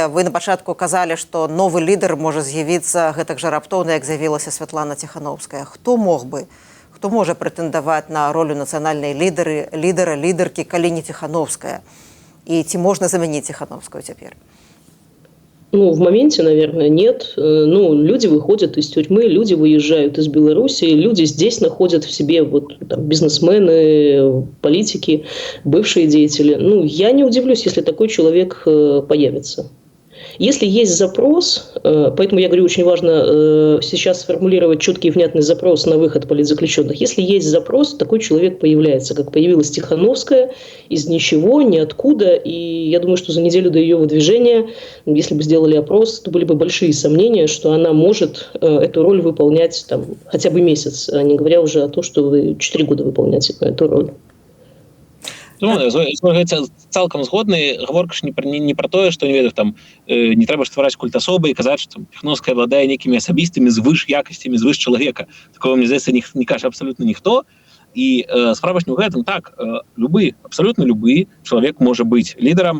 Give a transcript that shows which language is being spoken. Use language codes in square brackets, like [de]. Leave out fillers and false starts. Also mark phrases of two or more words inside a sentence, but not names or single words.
[be] Вы на пачатку казалі, што новы лідар можа з'явіцца гэтак жа раптоўна, як з'явілася Святлана Ціхановская. Хто можа прэтэндаваць на ролю нацыянальнай лідаркі, калі не Ціхановская? І ці можна замяніць Ціхановскую цяпер? Ну, [ru] в моменте, наверное, нет. Ну, люди выходят из тюрьмы, люди выезжают из Беларуси, люди здесь находят в себе вот, там, бизнесмены, политики, бывшие деятели. Ну, я не удивлюсь, если такой человек появится. Если есть запрос, поэтому я говорю, очень важно сейчас сформулировать четкий и внятный запрос на выход политзаключенных. Если есть запрос, такой человек появляется, как появилась Тихановская из ничего, ниоткуда. И я думаю, что за неделю до ее выдвижения, если бы сделали опрос, то были бы большие сомнения, что она может эту роль выполнять там, хотя бы месяц, а не говоря уже о том, что вы 4 года выполняете эту роль. [be] Ну, цалкам згодны. Гаворка ж не пра тое, што не ведаю, там не трэба ж ствараць культ асобы і казаць, што Тихановская владае нейкімі асабістымі звыш якасцямі звыш чалавека. Такого, мне здаецца, не кажа абсалютна ніхто. І справа ж не ў гэтым. Так, абсалютна любы чалавек можа быць лідарам.